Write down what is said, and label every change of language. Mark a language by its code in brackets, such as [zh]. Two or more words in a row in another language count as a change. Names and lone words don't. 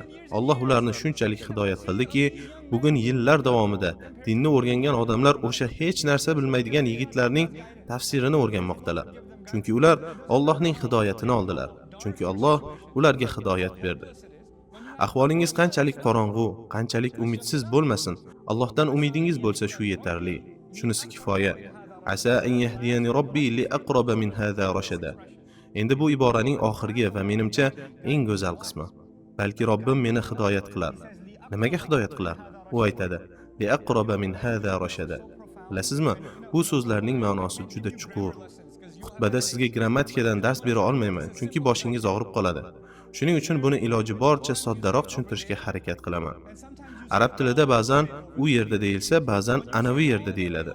[uz] Alloh ularni shunchalik hidoyat qildiki, bugun yillar davomida dinni o'rgangan odamlar o'sha hech narsa bilmaydigan yigitlarning tafsirini o'rganmoqdalar. Chunki ular Allohning hidoyatini oldilar. Chunki Alloh ularga hidoyat berdi. Ahvolingiz qanchalik qorong'u, qanchalik umidsiz bo'lmasin, Allohdan umidingiz bo'lsa shu yetarli. Shunisi kifoya. [ar] عسى أن يهدين ربي لأقرب من هذا رشدا. [uz] Endi bu iboraning oxirgi va menimcha eng go'zal qismi. Balki Robbim meni hidoyat qilar. Nimaga hidoyat qilar? U aytadi: [ar] "لأقرب من هذا رشدا." [uz] Bilasizmi? Bu so'zlarning ma'nosi juda chuqur. Xutbada sizga grammatikadan dars bera olmayman, chunki boshingiz og'rib qoladi. Shuning uchun buni iloji boricha soddaroq tushuntirishga harakat qilaman. Arab tilida ba'zan u yerda deyilsa, ba'zan anavi yerda deyiladi.